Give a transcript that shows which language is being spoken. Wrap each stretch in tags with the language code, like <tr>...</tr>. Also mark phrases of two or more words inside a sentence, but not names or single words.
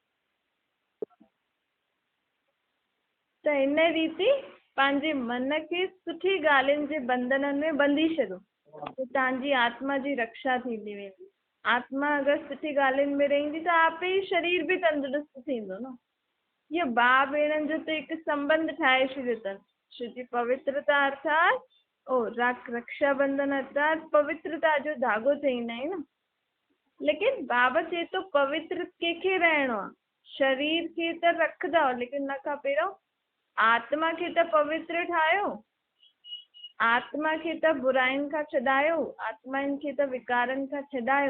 <sd>त इन रीति पंहिंजे मन खे सुठी ॻाल्हियुनि जे बंधननि में ॿंधी छॾो त तव्हांजी आत्मा जी रक्षा थींदी वेंदी। आत्मा अगरि सुठी ॻाल्हियुनि में रहंदी त आपे ई शरीर बि तंदुरुस्त थींदो न। इहो भाउ भेणनि जो त हिकु संबंध ठाहे छॾियो अथनि, छोजी पवित्रता अर्थात रक्षाबंधन अर्थात पवित्रता जो धाॻो चईंदा आहियूं न। लेकिन बाबा चए थो पवित्र कंहिंखे रहणो आहे? शरीर खे त रखंदा, लेकिन हुन खां पहिरियों आत्मा खे त पवित्र ठाहियो, आत्मा खे त बुराइनि खां छॾायो, आत्माउनि खे त विकारनि खां छॾायो।</sd>